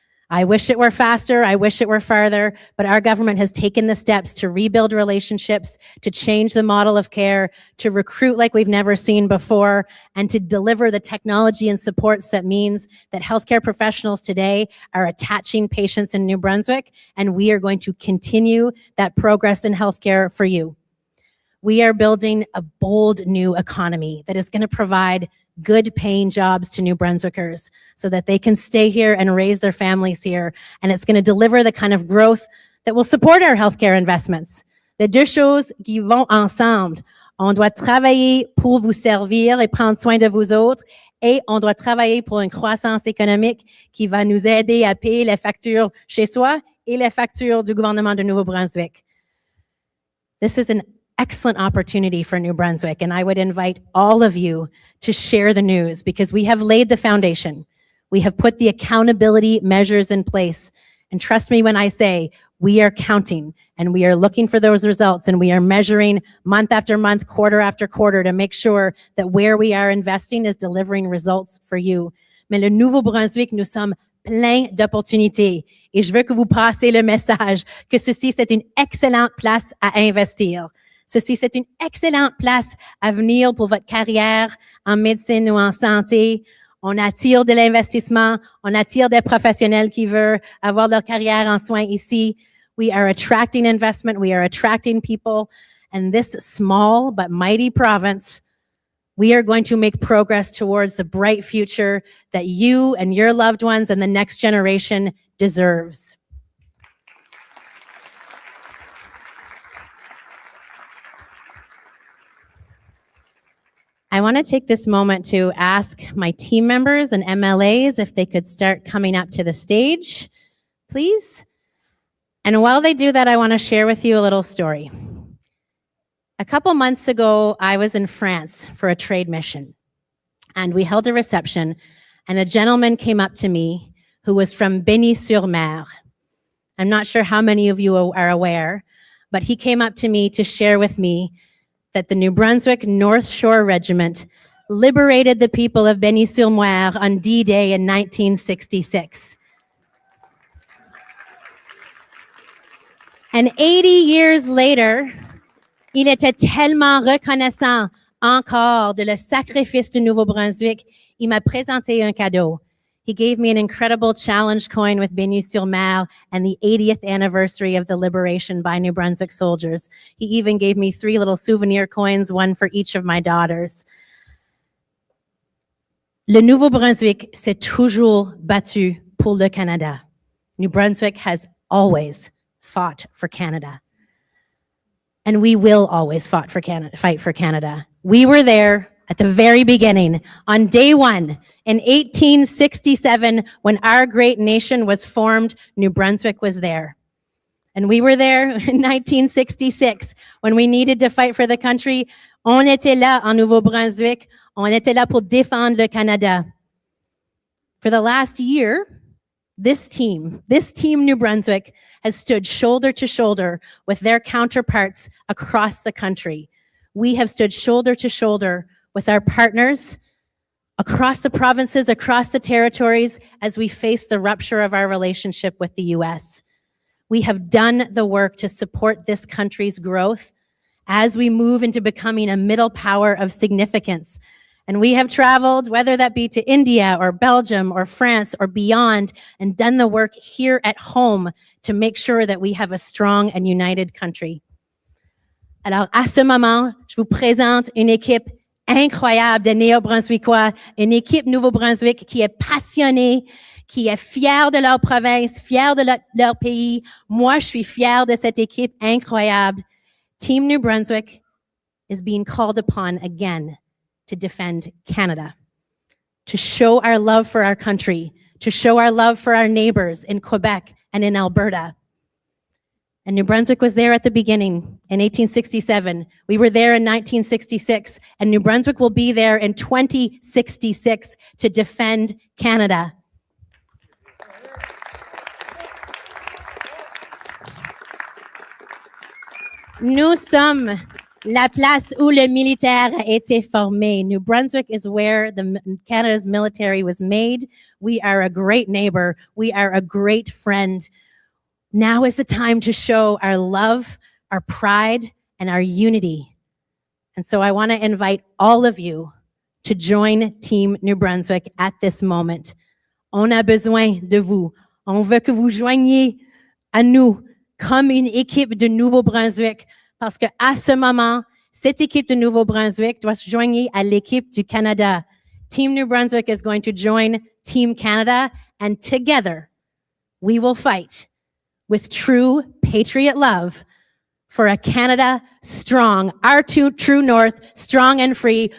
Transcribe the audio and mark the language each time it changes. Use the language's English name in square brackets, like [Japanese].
[English] I wish it were faster, I wish it were farther, but our government has taken the steps to rebuild relationships, to change the model of care, to recruit like we've never seen before, and to deliver the technology and supports that means that healthcare professionals today are attaching patients in New Brunswick, and we are going to continue that progress in healthcare for you. We are building a bold new economy that is going to provide good paying jobs to New Brunswickers so that they can stay here and raise their families here. And it's going to deliver the kind of growth that will support our healthcare investments. [French] Les deux choses qui vont ensemble. On doit travailler pour vous servir et prendre soin de vous autres et on doit travailler pour une croissance économique qui va nous aider à payer les factures chez soi et les factures du gouvernement de Nouveau-Brunswick. [English] This is an excellent opportunity for New Brunswick, and I would invite all of you to share the news because we have laid the foundation. We have put the accountability measures in place, and trust me when I say we are counting and we are looking for those results and we are measuring month after month, quarter after quarter to make sure that where we are investing is delivering results for you. [French] Mais le Nouveau-Brunswick, nous sommes plein d'opportunités. Et je veux que vous passiez le message que ceci, c'est une excellente place à investir. Ceci, c'est une excellente place à venir pour votre carrière en médecine ou en santé. On attire de l'investissement, on attire des professionnels qui veulent avoir leur carrière en soins ici. [English] We are attracting investment, we are attracting people. And this small but mighty province, we are going to make progress towards the bright future that you and your loved ones and the next generation deserves. I want to take this moment to ask my team members and MLAs if they could start coming up to the stage, please. And while they do that, I want to share with you a little story. A couple months ago, I was in France for a trade mission, and we held a reception, and a gentleman came up to me who was from Béni-sur-Mer. I'm not sure how many of you are aware, but he came up to me to share with me that the New Brunswick North Shore Regiment liberated the people of Béni-sur-Mer on D-Day in 1966. And 80 years later, [French] il était tellement reconnaissant encore de le sacrifice du Nouveau-Brunswick, il m'a présenté un cadeau. [English] He gave me an incredible challenge coin with Béni-sur-Mer and the 80th anniversary of the liberation by New Brunswick soldiers. He even gave me 3 little souvenir coins, one for each of my daughters. [French] Le Nouveau-Brunswick s'est toujours battu pour le Canada. [English] New Brunswick has always fought for Canada. And we will always fight for Canada. We were there at the very beginning, on day one, in 1867, when our great nation was formed, New Brunswick was there. And we were there in 1966, when we needed to fight for the country. [French] On était là en Nouveau-Brunswick. On était là pour défendre le Canada. [English] For the last year, this team New Brunswick, has stood shoulder to shoulder with their counterparts across the country. We have stood shoulder to shoulder with our partners across the provinces, across the territories, as we face the rupture of our relationship with the US. We have done the work to support this country's growth as we move into becoming a middle power of significance. And we have traveled, whether that be to India or Belgium or France or beyond, and done the work here at home to make sure that we have a strong and united country. [French] Alors, à ce moment, je vous présente une équipe incroyable de Néo-Brunswickois, une équipe Nouveau-Brunswick qui est passionnée, qui est fière de leur province, fière de leur pays. Moi, je suis fière de cette équipe incroyable. [English] Team New Brunswick is being called upon again to defend Canada, to show our love for our country, to show our love for our neighbors in Quebec and in Alberta. And New Brunswick was there at the beginning in 1867. We were there in 1966, and New Brunswick will be there in 2066 to defend Canada. [French] Nous sommes la place où le militaire a été formé. [English] New Brunswick is where Canada's military was made. We are a great neighbor. We are a great friend. Now is the time to show our love, our pride, and our unity. And so I want to invite all of you to join Team New Brunswick at this moment. [French] On a besoin de vous. On veut que vous joigniez à nous comme une équipe de Nouveau-Brunswick, parce que à ce moment, cette équipe de Nouveau-Brunswick doit se joindre à l'équipe du Canada. [English] Team New Brunswick is going to join Team Canada, and together we will fight with true patriot love for a Canada strong, our true north, strong and free.